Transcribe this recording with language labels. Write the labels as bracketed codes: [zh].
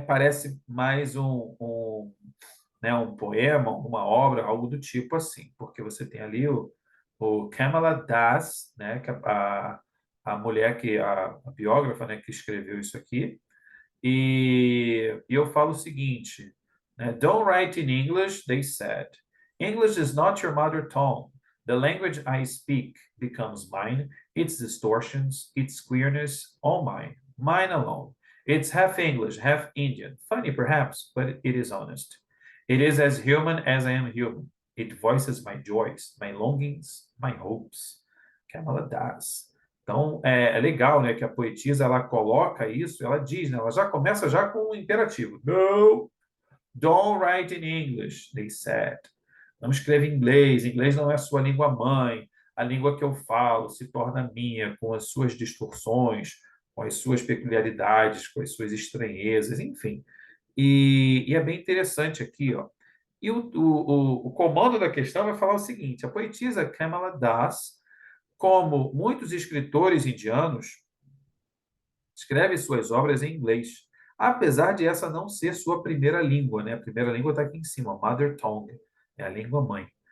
[pt] Parece mais né, um poema, uma obra, algo do tipo assim, porque você tem ali o Kamala Das, né, que a mulher a biógrafa, né, que escreveu isso aqui, e eu falo o seguinte, né, [en] Don't write in English, they said. English is not your mother tongue. The language I speak becomes mine, its distortions, its queerness, all mine, mine alone. It's half English, half Indian. Funny, perhaps, but it is honest. It is as human as I am human. It voices my joys, my longings, my hopes. Kamala Das. [pt] Então, é legal, né, que a poetisa, ela coloca isso, ela diz, né, ela já começa já com o imperativo. [en] No, don't write in English, they said. [pt] Não escreva em inglês, inglês não é a sua língua mãe, a língua que eu falo se torna minha, com as suas distorções, com as suas peculiaridades, com as suas estranhezas, enfim. E é bem interessante aqui, ó. E o comando da questão vai falar o seguinte: a poetisa Kamala Das, como muitos escritores indianos, escreve suas obras em inglês, apesar de essa não ser sua primeira língua, né? A primeira língua está aqui em cima, mother tongue, é a língua mãe.